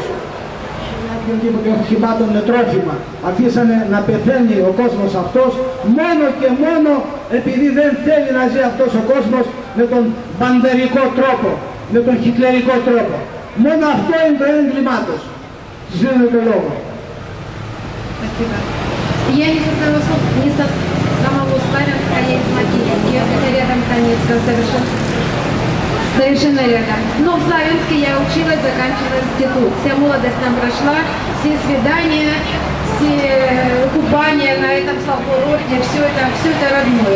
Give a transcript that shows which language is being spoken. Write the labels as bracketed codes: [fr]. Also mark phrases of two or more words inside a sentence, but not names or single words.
[el] Οποιοδήποτε οχημάτων με τρόφιμα. Αφήσανε να πεθαίνει ο κόσμος αυτός μόνο και μόνο επειδή δεν θέλει να ζει αυτός ο κόσμος με τον μπαντερικό τρόπο, με τον χιτλερικό τρόπο. Μόνο αυτό είναι το έγκλημά τους. Σας δίνω το λόγο. [ru] Я не со самого Славянска, я из Макеевки, это рядом Донецка, совершенно рядом. Но в Славянске я училась, заканчивала институт. Вся молодость нам прошла, все свидания, все купания на этом курорте, все это родное.